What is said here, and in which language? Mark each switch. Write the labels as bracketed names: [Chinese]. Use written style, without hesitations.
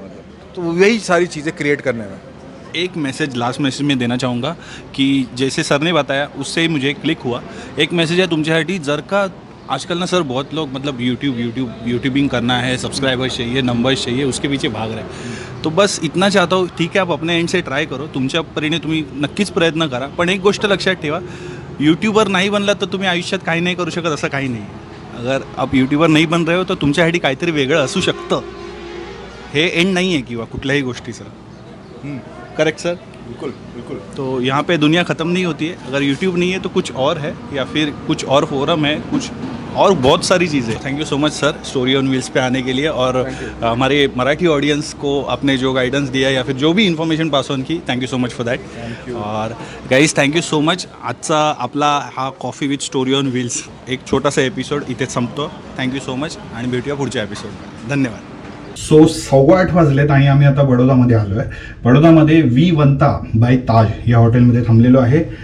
[Hindi] मतलब तो यही सारी चीज़ें क्रिएट करने में। एक मैसेज, लास्ट मैसेज में देना चाहूँगा कि जैसे सर ने बताया उससे ही मुझे क्लिक हुआ। एक मैसेज है [Marathi] तुमच्यासाठी, जर का [Hindi] आजकल ना सर बहुत लोग मतलब यूट्यूबिंग करना है, सब्सक्राइबर्स चाहिए, नंबर्स चाहिए, उसके पीछे भाग रहे हैं। तो बस इतना चाहता हूँ, [Marathi] ठीक आहे, [Hindi] आप अपने एंड से ट्राय करो, [Marathi] तुमच्या परीने तुम्ही नक्कीच प्रयत्न करा, पण एक गोष्ट लक्षात ठेवा, यूट्यूबर नाही बनला तर तुम्ही आयुष्यात काही नाही करू शकत, असं काही नाही। [Hindi] अगर आप [Marathi] यूट्यूबर नाही [Hindi] बन रहे हो [Marathi] तर तुमच्यासाठी काहीतरी वेगळं असू शकतं, हे एंड नाही आहे किंवा कुठल्याही गोष्टीचं। Correct sir? [Hindi] बिल्कुल बिल्कुल। तो यहाँ पे दुनिया ख़त्म नहीं होती है, अगर यूट्यूब नहीं है तो कुछ और है, या फिर कुछ और फोरम है, कुछ और बहुत सारी चीज़ें। [English] thank you so much sir [Hindi] story on wheels पे आने के लिए, और हमारे मराठी ऑडियन्स को आपने जो गाइडेंस दिया या फिर जो भी इन्फॉर्मेशन पास ऑन की, [English] Thank you so much for that. और guys thank you so much. [Marathi] आजचा आपला हा coffee with story on wheels एक छोटासा एपिसोड इथेच संपतो. [English] thank you so much [Marathi] आणि भेटूया पुढच्या एपिसोडमध्ये. धन्यवाद. सो 8:15 वाजलेत आणि आम्ही आता बडोदामध्ये आलो आहे. बडोदामध्ये वी वंता बाय ताज या हॉटेलमध्ये थांबलेलो आहे.